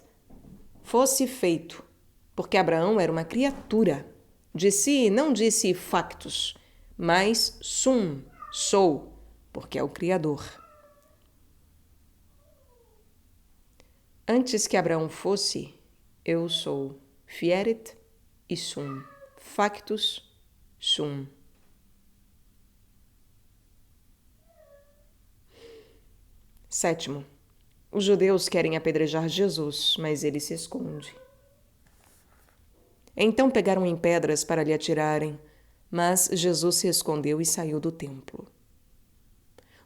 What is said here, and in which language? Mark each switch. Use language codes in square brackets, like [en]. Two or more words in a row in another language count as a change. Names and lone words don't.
[pt] Fosse feito, porque Abraão era uma criatura. De si não disse factus, mas sum, sou, porque é o Criador. Antes que Abraão fosse, eu sou. [la] Fieret e sum. Factus, sum. [pt] Sétimo, os judeus querem apedrejar Jesus, mas ele se esconde. Então pegaram em pedras para lhe atirarem, mas Jesus se escondeu e saiu do templo.